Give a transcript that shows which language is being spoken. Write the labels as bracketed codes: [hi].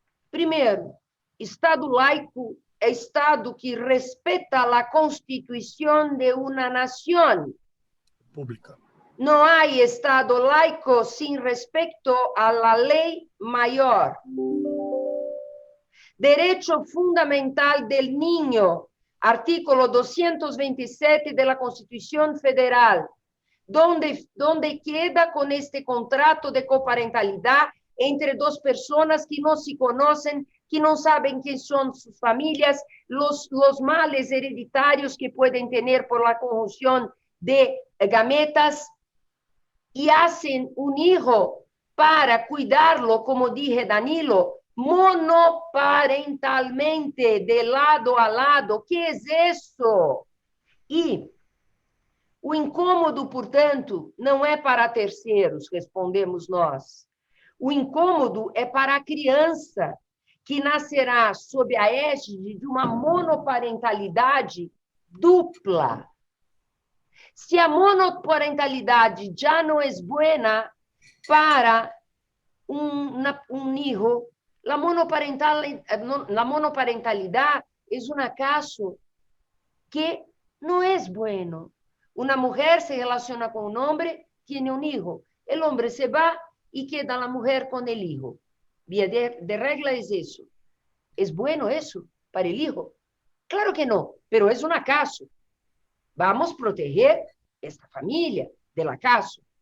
[pt] Primeiro, Estado laico é Estado que respeita a Constituição de uma nação. Pública. Não há Estado laico sem respeito à lei maior. Direito fundamental [es] del niño, artículo 227 de la Constitución Federal, donde queda con este contrato de coparentalidad entre dos personas que no se conocen, que no saben quién son sus familias, los males hereditarios que pueden tener por la conjunción de gametas, y hacen un hijo para cuidarlo, como dije Danilo, monoparentalmente, de lado a lado. ¿Qué es eso? [pt] E o incômodo, portanto, não é para terceiros, respondemos nós. O incômodo é para a criança, que nascerá sob a égide de uma monoparentalidade dupla. Se a monoparentalidade já não é [es] buena para um hijo, la monoparentalidad es un acaso que no es bueno. Una mujer se relaciona con un hombre, tiene un hijo. El hombre se va y queda la mujer con el hijo. Vía de regla es eso. ¿Es bueno eso para el hijo? Claro que no, pero es un acaso. Vamos a proteger esta familia del acaso.